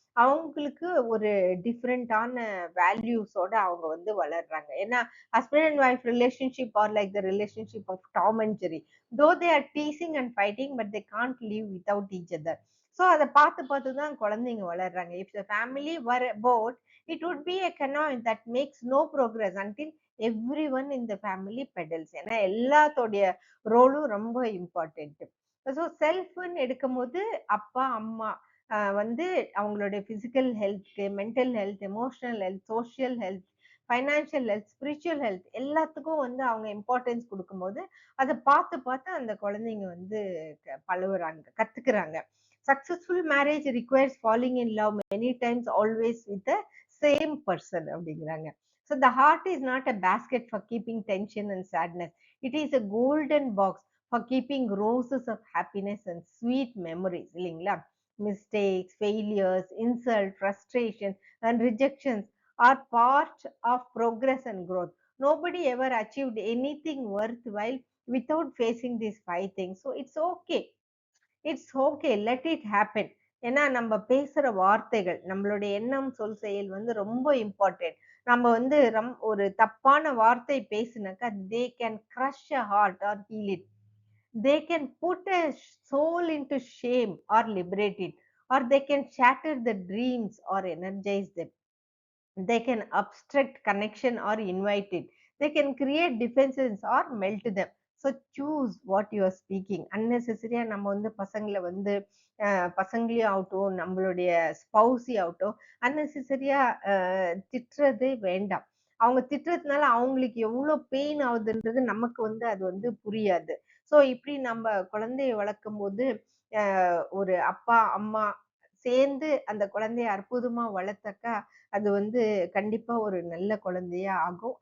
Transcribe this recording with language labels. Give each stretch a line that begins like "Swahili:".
Tamil: அவங்களுக்கு ஒரு டிஃப்ரெண்டான வேல்யூஸோட அவங்க வந்து வளர்றாங்க.
English: ஏன்னா husband and wife relationship are like the relationship of Tom and Jerry. Though they are teasing and fighting but they can't live without each other.
Tamil: So அதை பார்த்து பார்த்து தான் குழந்தைங்க வளர்றாங்க.
English: If the family were a boat, it would be a canoe that makes no progress until everyone in the family pedals.
Tamil: ஏன்னா எல்லாத்தோடைய ரோலும் ரொம்ப important. So செல்ஃப்னு எடுக்கும்போது அப்பா அம்மா வந்து அவங்களுடைய physical health, mental health, emotional health, social health, financial health, spiritual health எல்லாத்துக்கும் வந்து அவங்க இம்பார்ட்டன்ஸ் கொடுக்கும்போது அதை பார்த்து பார்த்து அந்த குழந்தைங்க வந்து பழகுறாங்க, கத்துக்கிறாங்க.
English: successful marriage requires falling in love many times always with the same person
Tamil: அப்படிங்கிறாங்க.
English: So the heart is not a basket for keeping tension and sadness. It is a golden box for keeping roses of happiness and sweet memories
Tamil: இல்லைங்களா?
English: Mistakes, failures, insult, frustration, and rejections are part of progress and growth. Nobody ever achieved anything worthwhile without facing these 5 things. So it's okay. It's okay, let it happen.
Tamil: ஏன்னா நம்ம பேசுற வார்த்தைகள், நம்மளுடைய எண்ணம் சொல் செயல் வந்து ரொம்ப இம்பார்ட்டன்ட். நம்ம வந்து ஒரு தப்பான வார்த்தை பேசினாக்கா
English: They can crush a heart or heal it. They can put a soul into shame or liberate it, or they can shatter the dreams or energize them. They can obstruct connection or invite it. They can create defenses or melt them. So choose what you are speaking.
Tamil: Unnecessary நம்ம வந்து பசங்களை வந்து பசங்களையும் ஆகட்டும், நம்மளுடைய ஸ்பௌசி ஆகட்டும், அன்னெசரியா திட்டுறதே வேண்டாம். அவங்க திட்டுறதுனால அவங்களுக்கு எவ்வளவு பெயின் ஆகுதுன்றது நமக்கு வந்து அது வந்து புரியாது. ஸோ இப்படி நம்ம குழந்தைய வளர்க்கும் போது ஒரு அப்பா அம்மா சேர்ந்து அந்த குழந்தைய அற்புதமா வளர்த்தாக்கா அது வந்து கண்டிப்பா ஒரு நல்ல குழந்தையா ஆகும்.